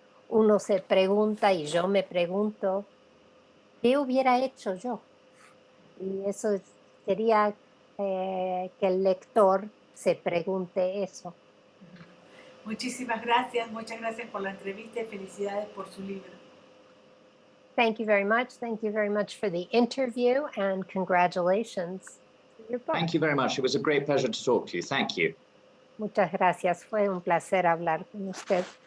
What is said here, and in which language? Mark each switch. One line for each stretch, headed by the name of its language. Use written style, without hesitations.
Spanish: uno se pregunta y yo me pregunto, ¿qué hubiera hecho yo? Y eso quería que el lector se pregunte eso. Muchas gracias por la entrevista y felicidades por su libro.
English: Thank you very much. Thank you very much for the interview and congratulations for your book. Thank you very much. It was a great pleasure to talk to you. Thank you.
Spanish: Muchas gracias. Fue un placer hablar con usted.